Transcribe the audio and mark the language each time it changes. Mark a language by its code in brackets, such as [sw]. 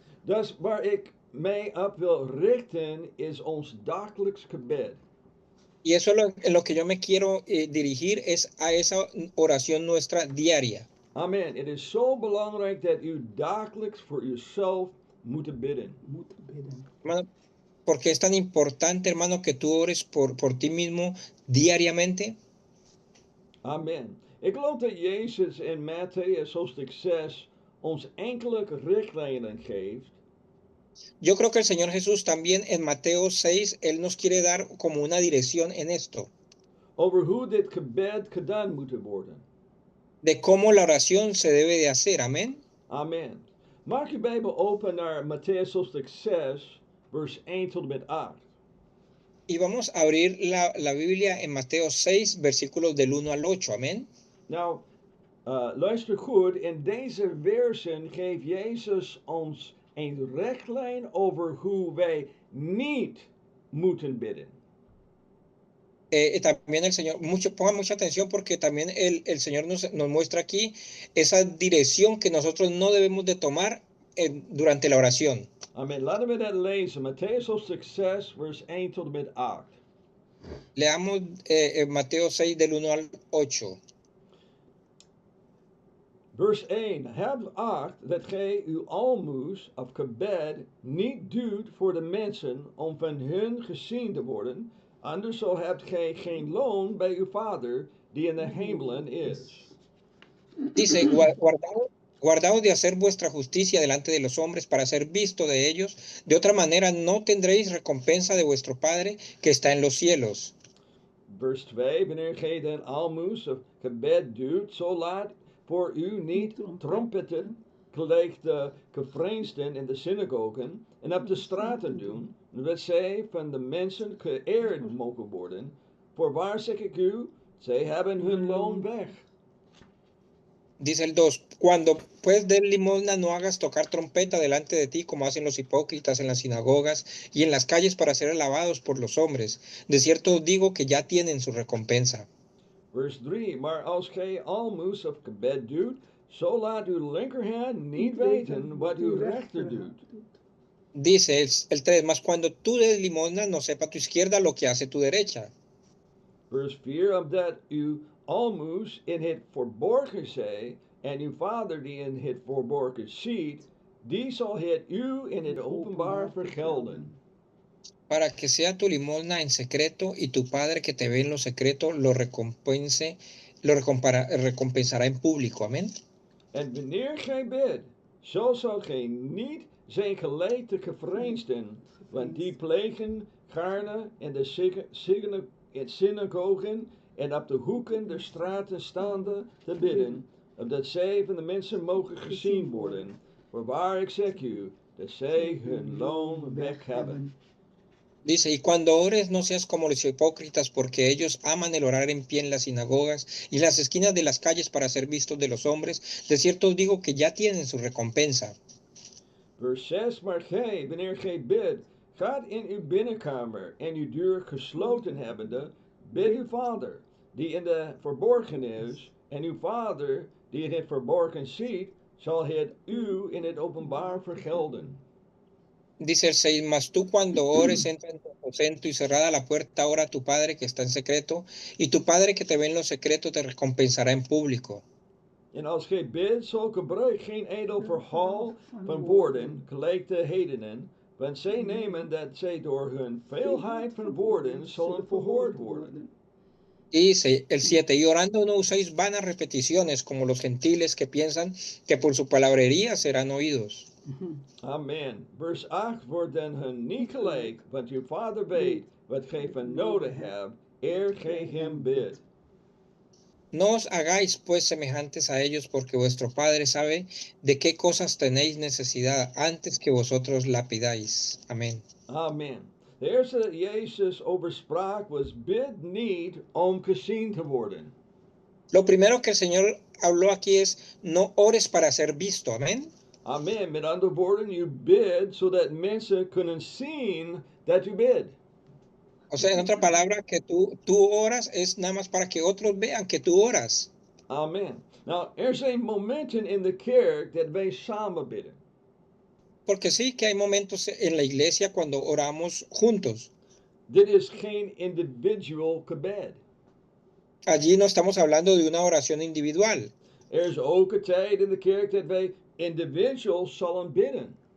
[nl] Dus waar ik mij op wil richten is ons dagelijks gebed. [es] Y eso en lo que yo me quiero dirigir es a esa oración nuestra diaria. [nl] Amen. Het is zo belangrijk dat u dagelijks voor uzelf moet bidden. Moet bidden. [es] Hermano, porque es tan importante, hermano, que tú ores por ti mismo diariamente. [nl] Amen. Ik geloof dat Jezus in Matthäus hoofdstuk 6 ons enkele richtlijnen geeft. [es] Yo creo que el Señor Jesús también en Mateo 6, Él nos quiere dar como una dirección en esto. [nl] Over hoe dit gebed gedaan moet worden. [es] De cómo la oración se debe de hacer. Amén. [nl] Amen. Maak je Bijbel open naar Matthäus hoofdstuk 6, vers 1 tot en met 8. [es] Y vamos a abrir la Biblia en Mateo 6, versículos del 1 al 8. Amén. [nl] Nou, luister goed. In deze versen geeft Jezus ons een richtlijn over hoe wij niet moeten bidden. [es] También el Señor, pongan mucha atención porque también el Señor nos muestra aquí esa dirección que nosotros no debemos de tomar durante la oración. [nl] Amen. Laten we dat lezen. Matthäus hoofdstuk 6, vers 1 tot en met 8. [es] Leamos Mateo 6 del 1 al 8. [nl] Vers 1. Heb acht dat gij uw almoes of gebed niet doet voor de mensen om van hun gezien te worden. Anders zo hebt gij geen loon bij uw Vader die in de hemelen is. [es] Dice, guardaos de hacer vuestra justicia delante de los hombres para ser visto de ellos. De otra manera no tendréis recompensa de vuestro Padre que está en los cielos. [nl] Vers 2. Wanneer gij den almoes of gebed doet, zo laat voor u niet trompetten, gelijk de gevreesden in de synagogen en op de straten doen, dat zij van de mensen geëerd mogen worden. Voorwaar zeg ik u, zij hebben hun loon weg. [es] Dice el 2, cuando pues des limosna no hagas tocar trompeta delante de ti como hacen los hipócritas en las sinagogas y en las calles para ser alabados por los hombres. De cierto os digo que ya tienen su recompensa. [nl] Vers 3. Maar als gij almoes of gebed doet, zo laat uw linkerhand niet weten wat uw rechter doet. [es] Dice el 3, mas cuando tú des limosna no sepa tu izquierda lo que hace tu derecha. [nl] Vers 4. Omdat uw almoes in het verborgen zij, en uw Vader die in het verborgen ziet, die zal het u in het openbaar vergelden. [es] Para que sea tu limosna en secreto y tu Padre que te ve en lo secreto lo recompensará en público. Amén. [nl] En wanneer gij bidt, zo zal gij niet zijn gelijk de gevreesden, want die plegen gaarne in de synagogen en op de hoeken der straten staande te bidden, opdat zij van de mensen mogen gezien worden. Voorwaar ik zeg u, dat zij hun loon weg hebben. [es] Dice, y cuando ores no seas como los hipócritas, porque ellos aman el orar en pie en las sinagogas y en las esquinas de las calles para ser vistos de los hombres. De cierto os digo que ya tienen su recompensa. [nl] Vers 6. Maar gij, wanneer gij bidt, gaat in uw binnenkamer en uw deur gesloten hebbende, bid uw Vader, die in de verborgen is, en uw Vader, die in het verborgen ziet, zal het u in het openbaar vergelden. [es] Dice el 6, mas tú cuando ores entra en tu aposento y cerrada la puerta ora a tu Padre que está en secreto, y tu Padre que te ve en lo secreto te recompensará en público. [nl] En als gij bidt, zo gebruik geen edel verhaal van woorden, gelijk de hedenen, want zij nemen dat zij door hun veelheid van woorden zullen verhoord worden. [es] Y dice el 7, y orando no uséis vanas repeticiones como los gentiles que piensan que por su palabrería serán oídos. [nl] Amen. Vers 8 wordt dan hun niet gelijk, want uw vader weet wat gij van nodig hebt, eer gij hem bidt. [es] No os hagáis pues semejantes a ellos, porque vuestro Padre sabe de qué cosas tenéis necesidad antes que vosotros la pidáis. Amén. [nl] Amen. De eerste dat Jezus over sprak was: bid niet om gezien te worden. [es] Lo primero que el Señor habló aquí es, no ores para ser visto. Amén. [nl] Amen. Met andere woorden, u bidt zodat mensen kunnen zien dat u bidt. [es] O sea, en otra palabra, que tú oras es nada más para que otros vean que tú oras. [nl] Amen. Nou, er zijn momenten in de kerk dat wij samen bidden. [es] Porque sí que hay momentos en la iglesia cuando oramos juntos. [nl] Dit is geen individual gebed. [es] Allí no estamos hablando de una oración individual. [nl] Er is ook een tijd in de kerk dat wij individual zullen bidden.